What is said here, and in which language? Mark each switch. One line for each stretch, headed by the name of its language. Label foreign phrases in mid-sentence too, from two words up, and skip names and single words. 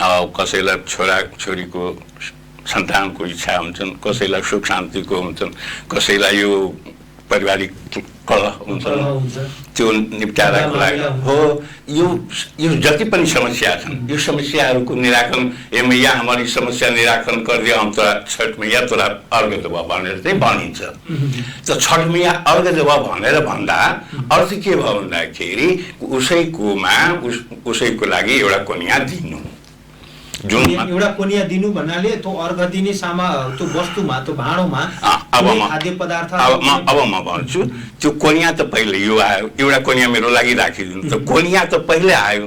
Nepali: कसैलाई छोरा छोरीको सन्तानको इच्छा हुन्छन्, कसैलाई सुख शान्तिको हुन्छन्, कसैलाई यो पारिवारिक कलह हुन्छ, त्यो निपटाराको लागि हो। यो जति पनि समस्या छन्, यो समस्याहरूको निराकरण,
Maithili: ए मैया हमारी समस्या निराकरण गरिदियो, हम तोरा छठ मैया तोरा अर्घ देव
Nepali: भनेर चाहिँ भनिन्छ। त
Maithili: छठ मैया अर्घ देव
Nepali: भनेर भन्दा अर्थ के भयो भन्दाखेरि उसैको लागि एउटा कन्या दिनु, जुन एउटा कन्या दिनु भन्नाले त्यो अर्घ दिने त्यो वस्तुमा, त्यो भाँडोमा खाद्य पदार्थ। अब म भन्छु त्यो कन्या त पहिले यो आयो, एउटा कन्या मेरो लागि राखिदिनु, त कन्या त पहिले आयो।